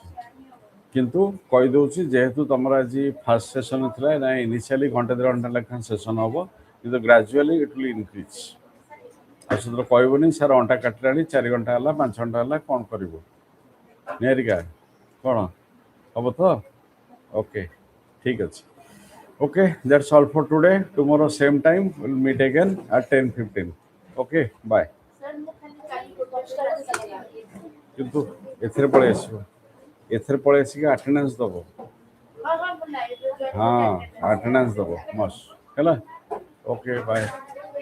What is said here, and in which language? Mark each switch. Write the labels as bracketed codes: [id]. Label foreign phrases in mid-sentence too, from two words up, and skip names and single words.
[or] କିନ୍ତୁ କହିଦେଉଛି, ଯେହେତୁ ତୁମର ଆଜି [en] first session [or] ଥିଲା, ନା ଇନିସିଆଲି ଘଣ୍ଟେ 1.5 ଘଣ୍ଟା ଲେଖାଏଁ ସେସନ୍ ହେବ, କିନ୍ତୁ [en] gradually it will increase. [or] ଆଉ ସେଥିରେ କହିବନି ସାର୍ ଅଣ୍ଟା କାଟିଲାଣି, 4 ଘଣ୍ଟା ହେଲା, 5 ଘଣ୍ଟା ହେଲା, କ'ଣ କରିବୁ ନିହାରିକା, କ'ଣ ହେବ ତ? ଓକେ, ଠିକ୍ ଅଛି। [en] Okay, that's all for today. Tomorrow same time we'll meet again at 10:15. Okay, bye. [or] ସାର୍ ମୁଁ ଖାଲି କାଲି ଦଶଟାରେ ଆସିଲା। କିନ୍ତୁ ଏଥିରେ ପଳେଇ ଆସିବ, ଏଥିରେ ପଳେଇ ଆସିକି ଆଟେଣ୍ଡାନ୍ସ ଦେବ। ହଁ ମୁଁ [en] live join [or] ହଁ, ଆଟେଣ୍ଡାନ୍ସ ଦେବ ମଷ୍ଟ ହେଲା। [en] okay, bye.